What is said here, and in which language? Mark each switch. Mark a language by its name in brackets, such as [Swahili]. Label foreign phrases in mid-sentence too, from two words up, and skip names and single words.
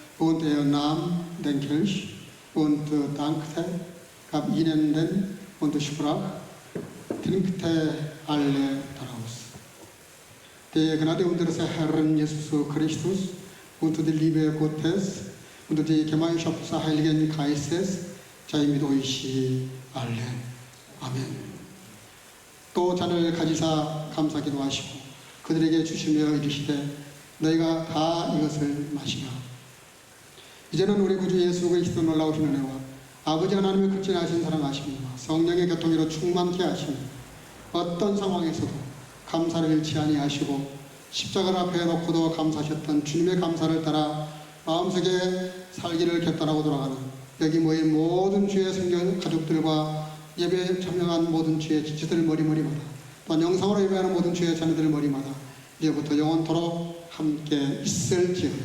[German] und ihr Namen den Kelch und dankte, gab ihnen den und sprach, trinkte alle daraus. Die Gnade unseres Herrn Jesus Christus und die Liebe Gottes und die Gemeinschaft des Heiligen Geistes sei mit euch allen. [Korean] 아멘. 또 잔을 가지사 감사기도 하시고 그들에게 주시며 이르시되 너희가 다 이것을 마시라. 이제는 우리 구주 예수 그리스도 놀라우신 은혜와 아버지 하나님의 극진하신 사랑하심과 성령의 교통으로 충만케 하시며 어떤 상황에서도 감사를 잃지 아니하시고 십자가를 앞에 놓고도 감사하셨던 주님의 감사를 따라 마음속에 살기를 결단하고 돌아가는 여기 모인 모든 주의 성경 가족들과 예배에 참여한 모든 주의 지체들 머리마다 또한 영상으로 예배하는 모든 주의 자녀들 머리마다 이제부터 영원토록 함께 있을지어다.